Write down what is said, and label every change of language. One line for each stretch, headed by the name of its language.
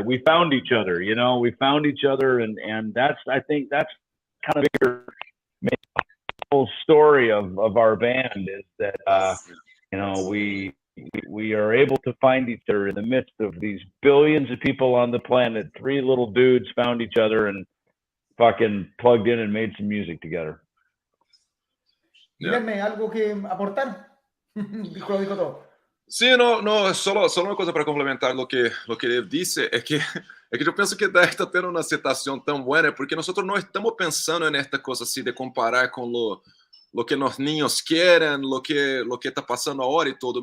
English: We found each other. You know, we found each other, and I think that's kind of bigger whole story of our band, is that you know, we are able to find each other in the midst of these billions of people on the planet. Three little dudes found each other and fucking plugged in and made some music together.
Spanish: Guilherme, ¿algo que aportar? Dijo todo. Sí, no, solo
Portuguese: uma coisa para complementar
Spanish: lo que
Portuguese: ele disse, é que eu penso que DIETH está tendo uma aceitação tão boa, porque nós não estamos pensando nesta coisa assim de comparar com
Spanish: lo que los niños quieren, lo que está pasando ahora y todo.